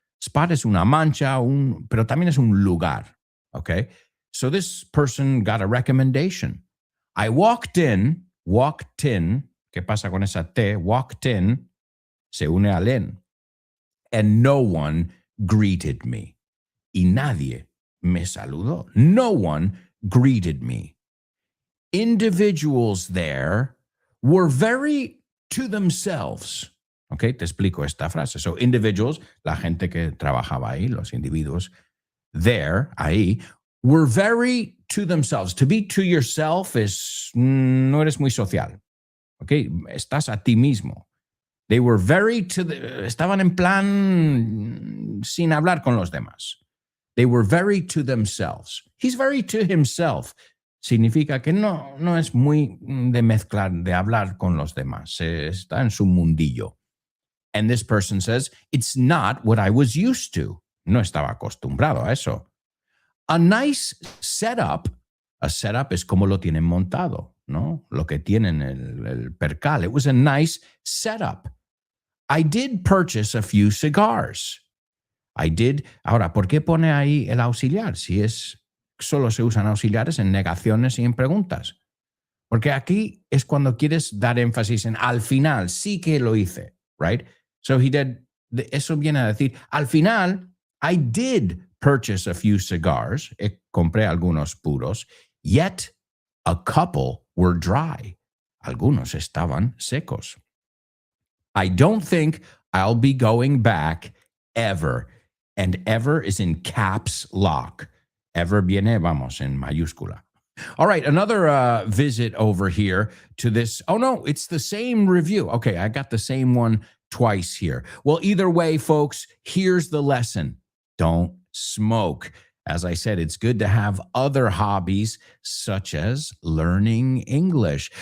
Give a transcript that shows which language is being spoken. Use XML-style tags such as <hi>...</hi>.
<es>Spot es una mancha, pero también es un lugar, okay?</es> <en>So this person got a recommendation. I walked in,</en> <es>¿qué pasa con esa T?</es> <en>Walked in,</en> <es>se une al en,</es> <en>and no one greeted me.</en> <es>Y nadie me saludó.</es> <en>No one greeted me. Individuals there were very to themselves.</en> <es>Okay, te explico esta frase.</es> <en>So individuals,</en> <es>la gente que trabajaba ahí, los individuos there, ahí,</es> <en>were very to themselves. To be to yourself</en> <es>es, no eres muy social. Okay, estás a ti mismo.</es> <en>They were very</en> <es>estaban en plan sin hablar con los demás.</es> <en>They were very to themselves. He's very to himself.</en> <es>Significa que no es muy de mezclar, de hablar con los demás. Está en su mundillo.</es> <en>And this person says, it's not what I was used to.</en> <es>No estaba acostumbrado a eso.</es> <en>A nice setup, a setup</en> <es>es como lo tienen montado, ¿no? Lo que tienen el percal.</es> <en>It was a nice setup. I did purchase a few cigars. I did.</en> <es>Ahora, ¿por qué pone ahí el auxiliar? Si solo se usan auxiliares en negaciones y en preguntas. Porque aquí es cuando quieres dar énfasis en al final, sí que lo hice, right?</es> <en>So he did.</en> <es>Eso viene a decir, al final,</es> <en>I did purchase a few cigars.</en> <es>Compré algunos puros.</es> <en>Yet, a couple were dry.</en> <es>Algunos estaban secos.</es> <en>I don't think I'll be going back ever. And ever is in caps lock.</en> <es>Ever viene, vamos, en mayúscula.</es> <en>All right, another visit over here to this. Oh, no, it's the same review. Okay, I got the same one twice here. Well, either way, folks, here's the lesson. Don't smoke. As I said, it's good to have other hobbies, such as learning English.</en>